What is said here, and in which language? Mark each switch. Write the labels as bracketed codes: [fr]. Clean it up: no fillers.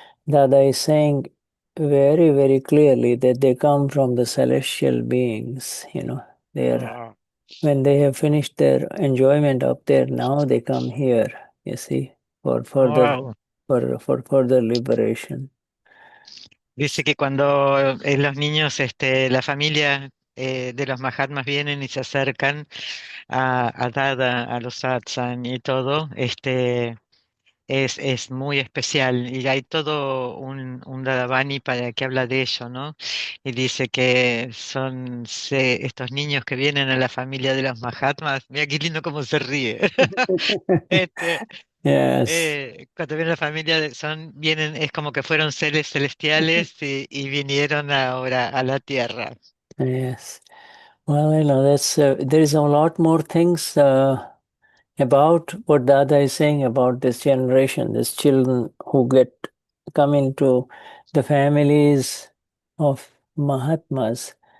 [en] Dada is saying very, very clearly that they come from the celestial beings, when they have finished their enjoyment up there, now they come here, you see, for further for further liberation. [es] Dice que cuando los niños, la familia de los Mahatmas vienen y se acercan a Dada, a los satsang y todo, es muy especial y hay todo un Dadavani para que habla de ello, ¿no? Y dice que son estos niños que vienen a la familia de los Mahatmas, mira qué lindo cómo se ríe. [en] Yes. [es] Cuando viene la familia, vienen, es como que fueron seres celestiales y vinieron ahora a la tierra. [en] Yes. Well, that's there is a lot more things about what Dada is saying about this generation, these children who come into the families of Mahatmas.